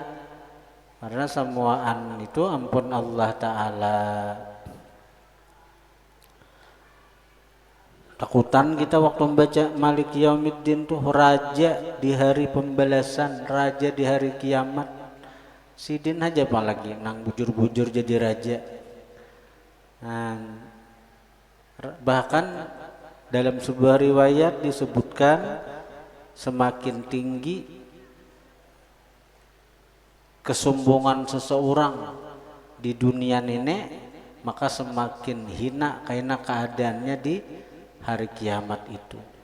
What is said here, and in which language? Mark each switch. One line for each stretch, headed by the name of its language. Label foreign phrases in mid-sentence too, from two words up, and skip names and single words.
Banjar: Karena semuaan itu ampun Allah Ta'ala.
Indonesian: Takutan kita waktu membaca Malik Yaumiddin tuh raja di hari pembalasan, raja di hari kiamat.
Banjar: Sidin aja apalagi nang bujur-bujur jadi raja.
Indonesian: Nah, bahkan dalam sebuah riwayat disebutkan semakin tinggi kesombongan seseorang di dunia ini, maka semakin hina karena keadaannya di hari kiamat itu.